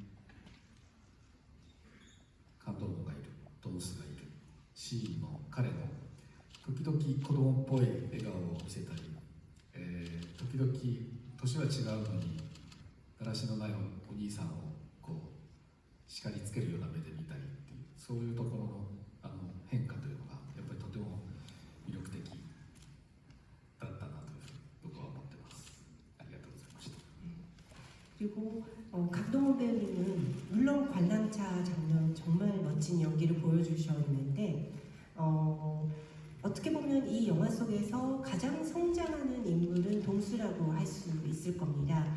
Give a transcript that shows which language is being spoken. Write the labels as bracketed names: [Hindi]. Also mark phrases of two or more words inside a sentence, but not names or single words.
[Japanese] カンドンゴがいる、ドンスがいるシーンの彼の時々子供っぽい笑顔を見せたり、時々年は違うのにだらしのないお兄さんをこう叱りつけるような目で見たりっていう、そういうところの変化というのがやっぱりとても魅力的だったなというふうに僕は思ってます。ありがとうございました。 [Korean] 그리고 강동원 배우님은 물론 관람차 장면 정말 멋진 연기를 보여주셨는데 어떻게 보면 이 영화 속에서 가장 성장하는 인물은 동수라고 할 수 있을 겁니다.